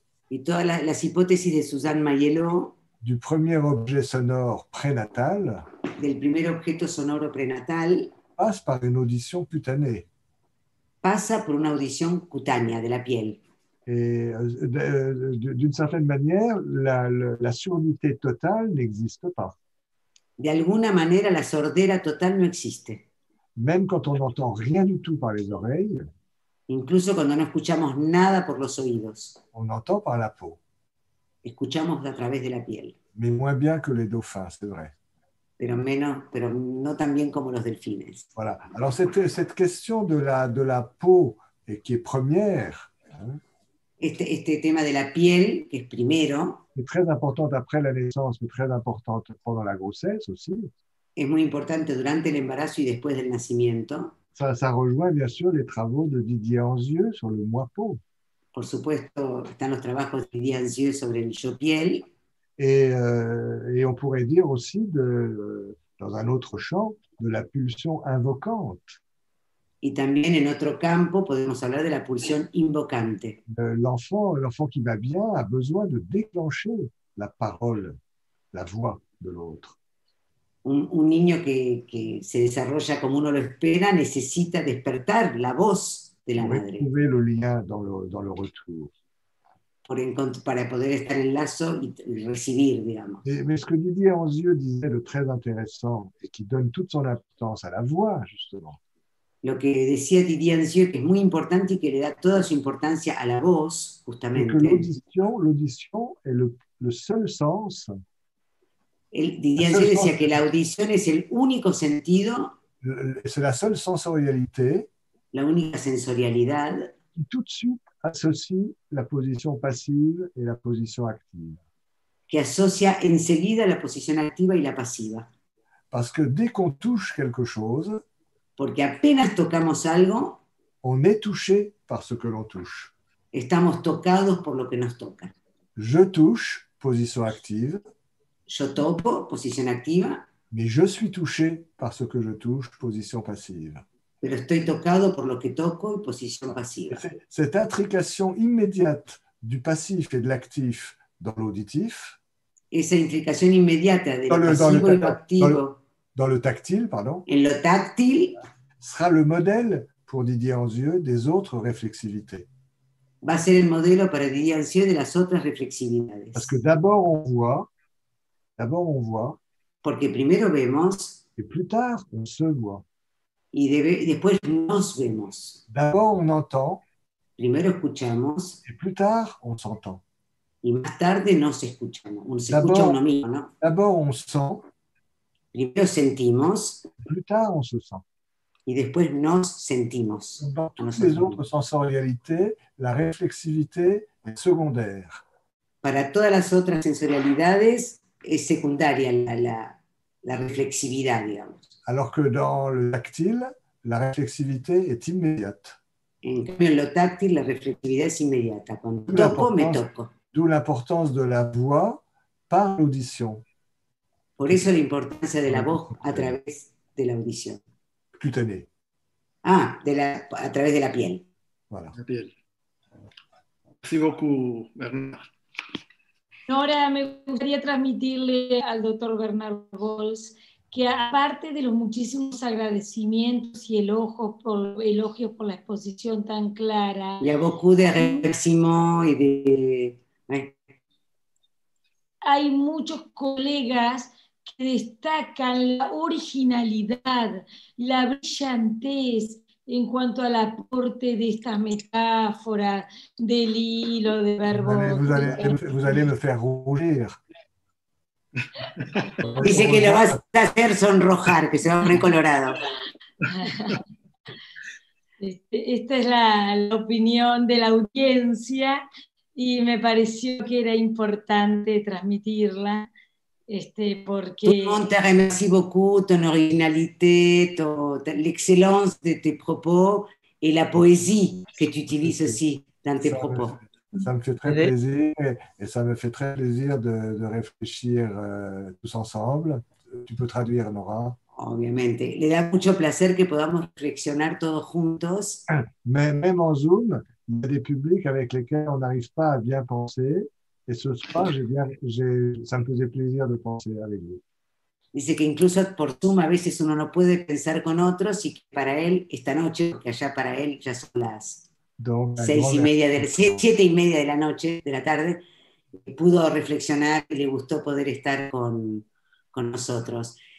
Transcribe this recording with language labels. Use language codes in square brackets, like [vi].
[es] y todas las hipótesis de Susanna Maiello, [fr] du premier objet sonore prénatal, [es] del primer objeto sonoro prenatal, [fr] passe par une audition cutanée. [es] Pasa por una audición cutánea de la piel. [fr] Et d'une certaine manière, la surdité totale n'existe pas. [es] De alguna manera, la sordera total no existe. [fr] Même quand on n'entend rien du tout par les oreilles, [es] incluso cuando no escuchamos nada por los oídos, [fr] on entend par la peau. [es] Escuchamos a través de la piel. [fr] Mais moins bien que les dauphins, c'est vrai. [es] Pero no tan bien como los delfines. [fr] Voilà. Alors cette question de la peau et qui est première, hein, [es] este tema de la piel, que es primero, [fr] est très importante après la naissance, mais très importante pendant la grossesse aussi. [es] Es muy importante durante el embarazo y después del nacimiento. [fr] Ça rejoint bien sûr les travaux de Didier Anzieux sur le moi peau. [es] Por supuesto, están los trabajos de Didier Anzieux sobre el yo piel. [fr] Et on pourrait dire aussi dans un autre champ, de la pulsion invocante. [es] Y también en otro campo podemos hablar de la pulsión invocante. [fr] L'enfant qui va bien a besoin de déclencher la parole, la voix de l'autre. [es] Un niño que se desarrolla como uno lo espera necesita despertar la voz de la madre [fr] Trouver le lien dans le retour. [es] para poder estar en lazo y recibir, digamos. [fr] Mais ce que Didier Anzieux disait de très intéressant et qui donne toute son importance à la voix, justement, [es] Lo que decía Didier Anzieux, que es muy importante y que le da toda su importancia a la voz, [fr] c'est que [es] justamente. [fr] l'audition est le seul sens, [es] Didier Anzieux decía que la audición es el único sentido, [fr] c'est la seule sensorialité [es] la única sensorialidad [fr] qui tout de suite associe la position passive et la position active. [es] que asocia enseguida la posición activa y la pasiva. [fr] Parce que dès qu'on touche quelque chose, [es] Porque apenas tocamos algo, [fr] on est touché par ce que l'on touche. [es] estamos tocados por lo que nos toca. [fr] Je touche, position active, [es] Yo toco, posición activa, [fr] mais je suis touché par ce que je touche, position passive. [es] pero estoy tocado por lo que toco y posición pasiva. [fr] Cette intrication immédiate du passif et de l'actif dans l'auditif, [es] Esa implicación inmediata de lo pasivo y lo activo [fr] dans le tactile, pardon, [es] en lo táctil [fr] sera le modèle pour Didier Anzieux des autres réflexivités. [es] va a ser el modelo para Didier Anzieux de las otras reflexividades. [fr] Parce que d'abord on voit, [es] Porque primero vemos [fr] et plus tard on se voit. [es] y después nos vemos. [fr] D'abord on entend, [es] Primero escuchamos [fr] et plus tard on s'entend. [es] y más tarde nos escuchamos. Uno se escucha a uno mismo, ¿no? [fr] D'abord on sent, [es] Primero sentimos [fr] plus tard on se sent. [es] y después nos sentimos. [fr] Dans toutes les autres sensorialités, la réflexivité est secondaire. [es] Para todas las otras sensorialidades es secundaria la reflexividad, digamos. [fr] Alors que dans le tactile, la réflexivité est immédiate. [es] En cambio, en lo táctil, la reflexividad es inmediata. Cuando toco, me toco. [fr] D'où l'importance de la voix par l'audition. [es] Por eso la importancia de la voz a través de la audición. [fr] Cutanée. [es] Ah, a través de la piel. [fr] Voilà. [es] La piel. [fr] Merci beaucoup, [es] Bernard. Nora, me gustaría transmitirle al doctor Bernard Bols que aparte de los muchísimos agradecimientos y elogios por la exposición tan clara, [fr] Il y a beaucoup de remerciements et de... Ouais. [es] hay muchos colegas que destacan la originalidad, la brillantez en cuanto al aporte de estas metáforas, del hilo, de verbos. [fr] Vous allez me faire rougir. [es] Dice que lo vas a hacer sonrojar, que se va a poner colorado. Esta es la opinión de la audiencia y me pareció que era importante transmitirla. Porque... [fr] Tout le monde te remercie beaucoup, ton originalité, l'excellence de tes propos et la poésie que tu utilises aussi dans tes propos. Ça me fait très plaisir et ça me fait très plaisir de réfléchir tous ensemble. Tu peux traduire, Nora. [es] Obviamente. Le da mucho placer que podamos reflexionar todos juntos. [fr] Mais même en Zoom, il y a des publics avec lesquels on n'arrive pas à bien penser. Et ce soir, ça me faisait plaisir de penser avec vous. [es] Dice que incluso por Zoom a veces uno no puede pensar con otros y que para él esta noche, porque allá para él ya son las 7:30 de la noche, de la tarde, pudo reflexionar y le gustó poder estar con nosotros.